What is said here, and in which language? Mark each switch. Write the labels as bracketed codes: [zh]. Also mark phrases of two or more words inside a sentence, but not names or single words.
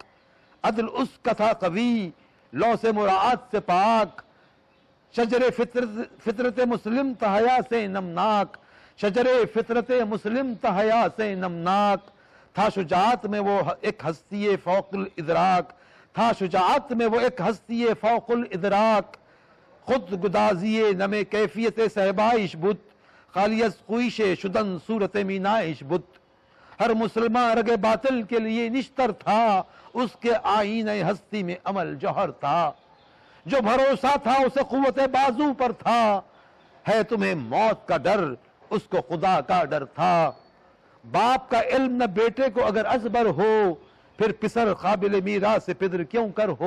[ur] عدل اس کا تھا قوی لو سے مراعات سے پاک. شجر فطرت مسلم تھا حیا سے نمناک. شجر فطرت مسلم تھا حیا سے نمناک. تھا شجاعت میں وہ ایک ہستی فوق الادراک. تھا شجاعت میں وہ ایک ہستی فوق الادراک. [fa] خود گدازی نم کیفیت صحبائش بت. خالیت خویش شدن صورت مینائش بت. [ur] ہر مسلمان رگ باطل کے لیے نشتر تھا. اس کے آئین ہستی میں عمل جوہر تھا. جو بھروسہ تھا اسے قوت بازو پر تھا. ہے تمہیں موت کا ڈر اس کو خدا کا ڈر تھا. باپ کا علم نہ بیٹے کو اگر ازبر ہو پھر پسر قابل میراث سے پدر کیوں کر ہو.